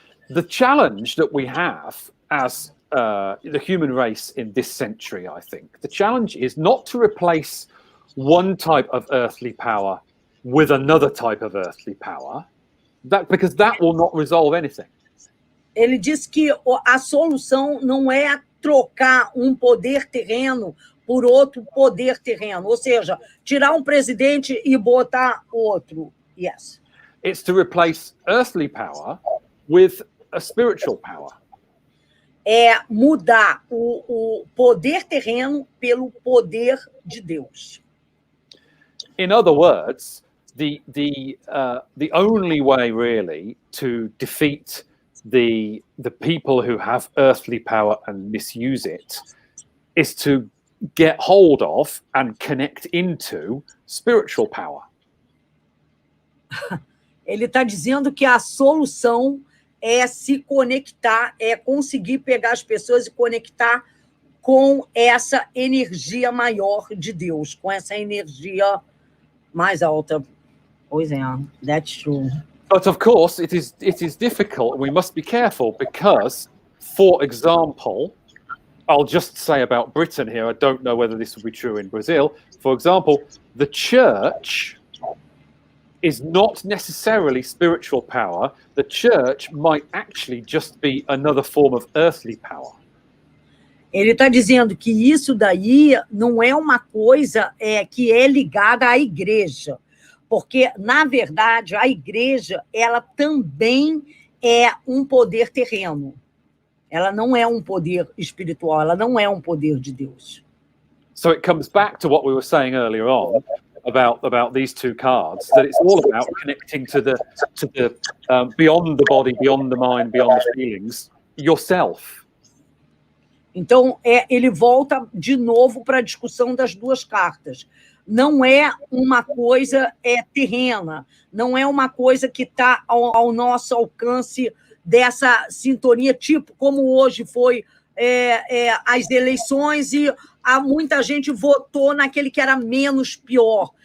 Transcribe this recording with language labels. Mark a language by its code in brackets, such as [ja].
[en] The challenge that we have as the human race in this century, I think, the challenge is not to replace one type of earthly power with another type of earthly power, because that will not resolve anything. [pt] Ele diz que a solução não é trocar poder terreno por outro poder terreno, ou seja, tirar um presidente e botar outro. [en] Yes. It's to replace earthly power with a spiritual power. [pt] É mudar o poder terreno pelo poder de Deus. [en] In other words, the only way really to defeat the people who have earthly power and misuse it is to get hold of and connect into spiritual power. [pt] Ele está dizendo que a solução é se conectar, é conseguir pegar as pessoas e conectar com essa energia maior de Deus, com essa energia mais alta. Pois é, [en] that's true. But of course, it is difficult. We must be careful because, for example, I'll just say about Britain here, I don't know whether this will be true in Brazil. For example, the church is not necessarily spiritual power. The church might actually just be another form of earthly power. [pt] Ele está dizendo que isso daí não é uma coisa que é ligada à igreja, porque, na verdade, a igreja ela também é um poder terreno. Ela não é um poder espiritual, ela não é um poder de Deus. [en] So it comes back to what we were saying earlier on about these two cards, that it's all about connecting to the beyond the body, beyond the mind, beyond the feelings, yourself. [pt] Então, ele volta de novo para a discussão das duas cartas. Não é uma coisa terrena, não é uma coisa que está ao nosso alcance dessa sintonia, tipo como hoje foi as eleições e muita gente votou naquele que era menos pior.